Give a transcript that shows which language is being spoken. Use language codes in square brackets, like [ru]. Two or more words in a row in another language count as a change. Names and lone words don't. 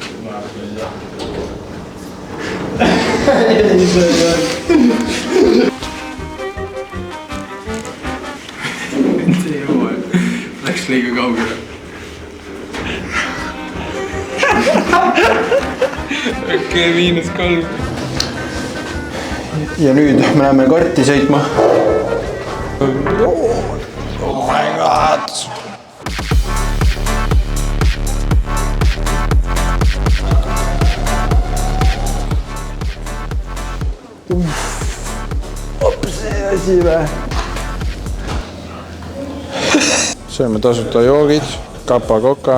[et] See jõua, läks liiga kaugele. Okei, -3. Ja nüüd me läheme karti sõitma. [en] Oh my god! [et] See asi vä. Sööme tasuta joogid, kapa, koka.